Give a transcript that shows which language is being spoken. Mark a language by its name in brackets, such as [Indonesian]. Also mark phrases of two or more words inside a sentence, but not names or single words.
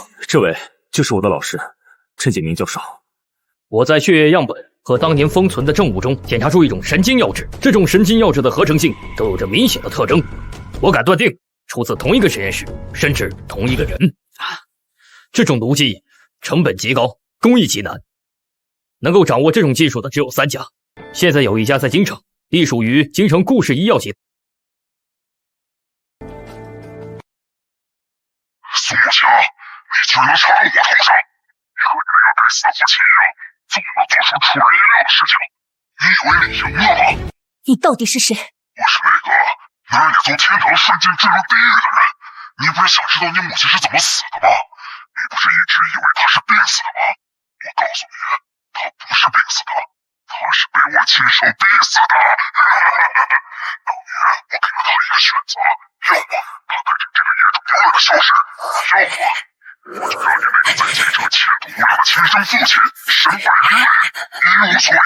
[Chinese] 这位就是我的老师，陈景明教授。我在血液样本和当年封存的证物中检查出一种神经药质，这种神经药质的合成性都有着明显的特征，我敢断定出自同一个实验室，甚至同一个人。这种毒剂成本极高，工艺极难，能够掌握这种技術的只有3家，現在有一家在京城，隸屬於京城顧氏醫藥集團。蘇慕強，你居然插到我頭上！和這個帶死父親一樣，總能做出出人意料的事情。你以為你贏了嗎？你到底是誰？我是那個能讓你從天堂瞬間墜入地獄的人。你不是想知道你母親是怎麼死的嗎？你不是一直以為她是病死的嗎？我告訴你，她不是病死的，她是被我親手逼死的。當年我給了她一個選擇，要麼她帶着這個野種永遠的消失，要麼我就讓你那個在京城前途無量的親生父親身敗名裂，一無所有。